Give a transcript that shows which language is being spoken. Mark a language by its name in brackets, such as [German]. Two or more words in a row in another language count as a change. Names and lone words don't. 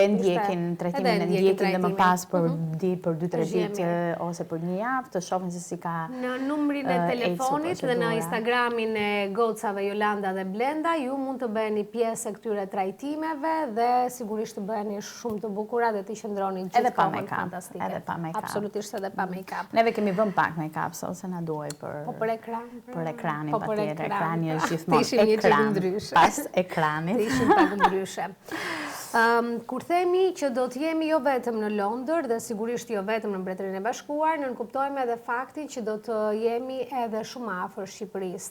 [Albanian] Dhe ndjekin trajtimin e ndjekin dhe më pas për 2-3 ditë ose për një javë të shohin se si ka. Në numrin e telefonit dhe në Instagramin e gocave Jolanda dhe Blenda, ju mund të bëheni pjesë e këtyre trajtimeve dhe sigurisht të bëheni shumë të bukura dhe të qëndroni gjithkohën fantastike. Edhe pa make-up. Absolutisht edhe pa make-up. Neve kemi vënë pak make-up sot se na duaj për ekran. Për ekranin patjetër. Ekrani është gjithmonë ekran pas ekranit. Ishim pak ndryshe. Kur themi që do të jemi jo vetëm në Londër dhe sigurisht jo vetëm në Mbretërinë e Bashkuar, ne kuptojmë edhe faktin që do të jemi edhe shumë afër Shqipërisë.